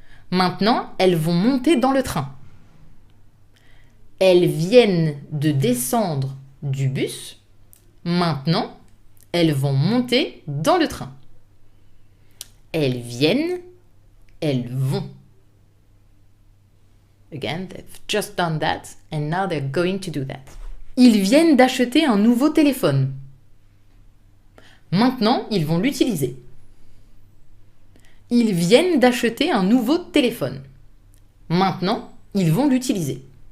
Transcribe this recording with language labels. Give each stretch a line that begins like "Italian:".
French: Maintenant, elles vont monter dans le train. Elles viennent de descendre du bus. Maintenant, elles vont monter dans le train. Elles viennent, elles vont.
English: Again, they've just done that and now they're going to do that.
French: Ils viennent d'acheter un nouveau téléphone. Maintenant, ils vont l'utiliser. Ils viennent d'acheter un nouveau téléphone. Maintenant, ils vont l'utiliser.